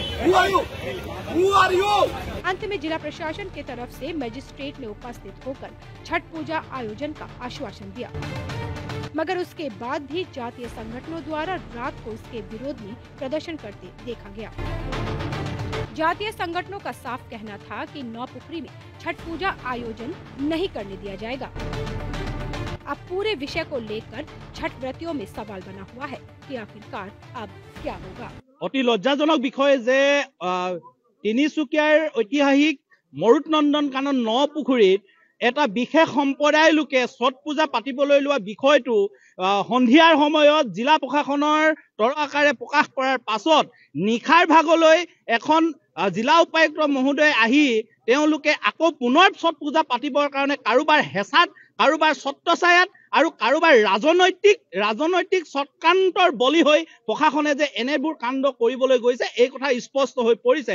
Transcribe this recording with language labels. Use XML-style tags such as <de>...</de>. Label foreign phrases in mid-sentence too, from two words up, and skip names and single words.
<hi>अंत में जिला प्रशासन की तरफ से मजिस्ट्रेट ने उपस्थित होकर छठ पूजा आयोजन का आश्वासन दिया, मगर उसके बाद भी जातीय संगठनों द्वारा रात को इसके विरोध में प्रदर्शन करते देखा गया। जातीय संगठनों का साफ कहना था कि नौपुखरी में छठ पूजा आयोजन नहीं करने दिया जाएगा। अब पूरे विषय को लेकर छठ व्रतियों में सवाल बना हुआ है कि आखिरकार अब क्या होगा।</hi> <as>অতি লজ্জাজনক বিষয় যে তিনিচুকীয়াৰ ঐতিহাসিক মৰুত নন্দন কানন নপুখুৰীত এটা বিশেষ সম্প্ৰদায়ৰ লোকে ছট পূজা পাতিবলৈ লোৱা বিষয়টো সন্ধিয়াৰ সময়ত জিলা প্ৰশাসনৰ তৰকাৰে প্ৰকাশ কৰাৰ পাছত নিখাৰ ভাগলৈ এখন জিলা উপায়ুক্ত মহোদয় আহি তেওঁলোকে আকৌ পুনৰ ছট পূজা পাতিবৰ কাৰণে কাৰোবাৰ হেঁচাত, কাৰোবাৰ ছত্ৰছায়াত আৰু কাৰোবাৰ ৰাজনৈতিক চক্ৰান্তৰ বলি হৈ প্ৰশাসনে যে এনেবোৰ কাণ্ড কৰিবলৈ গৈছে এই কথা স্পষ্ট হৈ পৰিছে।</as>